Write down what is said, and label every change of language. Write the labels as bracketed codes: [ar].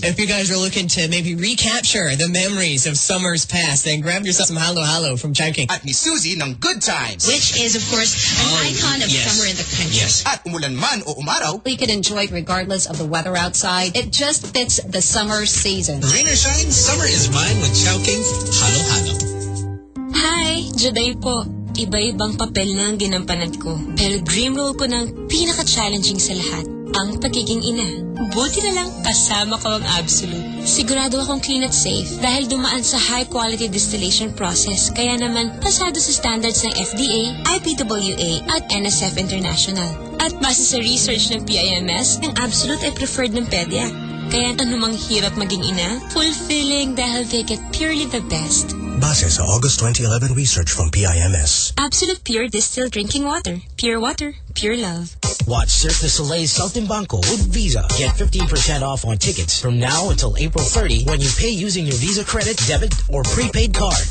[en] If you guys are looking to maybe recapture the memories of summer's past, then grab yourself some Halo-Halo from Chowking. [tl] At ni Susie ng Good Times. [en] Which is, of course, an icon of summer in the country. [tl] Yes. At umulan man o umaraw, [en] we can enjoy it regardless of the weather outside. It just fits the summer season. Rain or shine, summer is mine with Chowking Halo-Halo. [tl] Hi, Juday po. Iba-ibang papel na ang ginampanad ko. Pero dream role ko ng pinaka-challenging sa lahat, ang pagiging ina. Buti na lang, kasama ko ang Absolute. Sigurado akong clean at safe dahil dumaan sa high-quality distillation process. Kaya naman, pasado sa standards ng FDA, IPWA, at NSF International. At base sa research ng PIMS, ang Absolute ay preferred ng PEDYA. Kaya anumang hirap maging ina, fulfilling dahil [en] they get purely the best. [tl] Base sa August 2011 research from PIMS. [en] Absolute pure distilled drinking water, pure love. Watch Cirque du Soleil's Saltimbanco with Visa. Get 15% off on tickets from now until April 30 when you pay using your Visa credit, debit, or prepaid card.